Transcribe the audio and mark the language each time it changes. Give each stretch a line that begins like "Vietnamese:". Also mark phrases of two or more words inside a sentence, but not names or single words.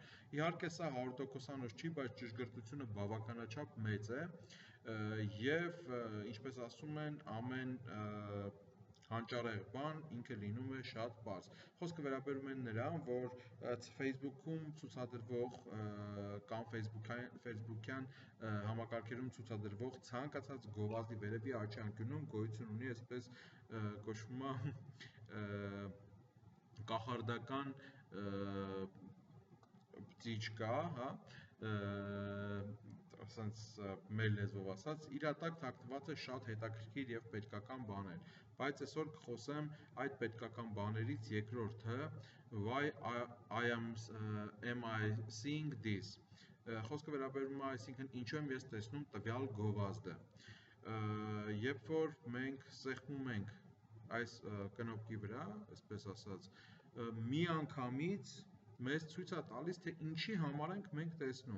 Armenian: Իհարկե սա 100%-անոց չի, բայց ճշգրտությունը բավականաչափ մեծ է եւ ինչպես ասում են, ամեն հանճարեղ բան ինքը լինում է շատ պարզ։ Խոսքը վերաբերում է նրան, որ Facebook-ում ցուցադրվող կամ Facebook-յան համակարգերում ցուցադրվող ցանկացած գովազդի վերևի արջի անկյունում գոյություն ունի այսպես կոչվում է կախարդական բջիջկա, հա, ասենց մեր լեզվով ասած, իր տակ թաքնված է շատ հետաքրքիր եւ պետքական բաներ, բայց այսօր կխոսեմ այդ պետքական բաներից երկրորդը,
English: why am I seeing this,
Armenian: խոսքը վերաբերում է, այսինքն ինչու եմ ես տեսնում տվյալ գովազդը, երբ որ մենք սեղմում ենք այս կնոպկի վրա, այսպես ասած, մի անգամից մեզ ցույց է տալիս, թե ինչի համար ենք մենք տեսնում։